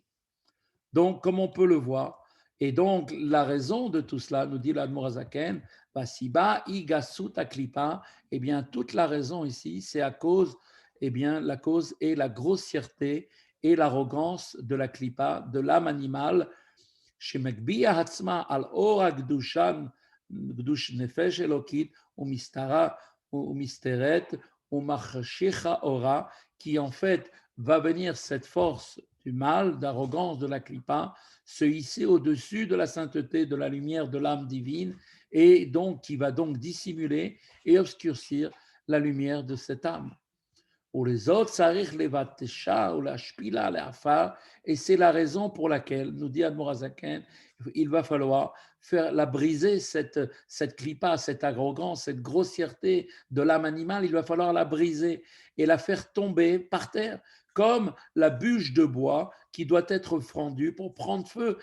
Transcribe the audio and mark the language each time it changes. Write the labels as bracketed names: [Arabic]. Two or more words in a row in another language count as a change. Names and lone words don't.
[French] Donc, comme on peut le voir, et donc la raison de tout cela, nous dit l'Admorazaken, [Hebrew] בסיבה, גסות, הקליפה, [French] eh bien, toute la raison ici, c'est à cause, eh bien, la cause est la grossièreté et l'arrogance de la klipa, de l'âme animale, [Hebrew] שמגביה עצמה על אור הקדושה, קדוש נפש אלוקית, ומסתרת ומחשיכה אורה, [French] qui en fait va venir cette force du mal, d'arrogance de la clipa, se hisser au-dessus de la sainteté, de la lumière de l'âme divine, et donc qui va donc dissimuler et obscurcir la lumière de cette âme. Et c'est la raison pour laquelle, nous dit Admorazaken, il va falloir briser cette clipa, cette arrogance, cette grossièreté de l'âme animale, il va falloir la briser et la faire tomber par terre, comme la bûche de bois qui doit être fendue pour prendre feu.